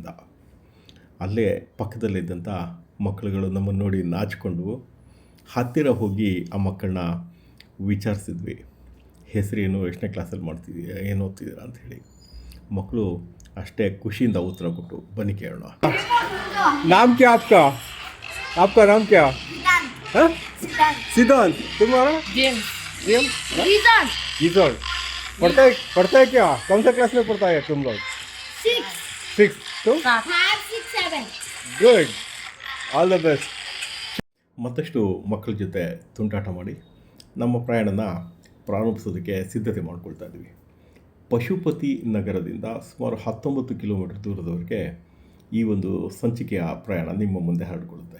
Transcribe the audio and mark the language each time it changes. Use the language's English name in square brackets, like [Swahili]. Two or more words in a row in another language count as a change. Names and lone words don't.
[Kannada] ಅಲ್ಲೇ ಪಕ್ಕದಲ್ಲಿದ್ದಂಥ ಮಕ್ಕಳುಗಳು ನಮ್ಮನ್ನು ನೋಡಿ ನಾಚಿಕೊಂಡು ಹತ್ತಿರ ಹೋಗಿ ಆ ಮಕ್ಕಳನ್ನ ವಿಚಾರಿಸಿದ್ವಿ. ಹೆಸರೇನು, ಎಷ್ಟನೇ ಕ್ಲಾಸಲ್ಲಿ ಮಾಡ್ತಿದ್ದೀರಾ, ಏನು ಓದ್ತಿದ್ದೀರಾ ಅಂತ ಹೇಳಿ. ಮಕ್ಕಳು ಅಷ್ಟೇ ಖುಷಿಯಿಂದ ಉತ್ತರ ಕೊಟ್ಟು. ಬನ್ನಿ ಕೇಳೋಣ. [Hindi] नाम क्या आपका? आपका नाम क्या? सिद्धांत. तुम्हारा? जेम्स. गीजर. पढ़ता है क्या? कौन सा क्लास में पढ़ता है तुम लोग? 6. तुम? 5, 6, 7. [English] गुड. all the best. [Kannada] ಮತ್ತಷ್ಟು ಮಕ್ಕಳ ಜೊತೆ ತುಂಟಾಟ ಮಾಡಿ ನಮ್ಮ ಪ್ರಯಾಣನ ಪ್ರಾರಂಭಿಸೋದಕ್ಕೆ ಸಿದ್ಧತೆ ಮಾಡ್ಕೊಳ್ತಾ ಇದ್ವಿ. ಪಶುಪತಿ ನಗರದಿಂದ ಸುಮಾರು 19 ಕಿಲೋಮೀಟರ್ ದೂರದವರೆಗೆ ಈ ಒಂದು ಸಂಚಿಕೆಯ ಪ್ರಯಾಣ ನಿಮ್ಮ ಮುಂದೆ ಹರಡಿಕೊಳ್ಳುತ್ತೆ.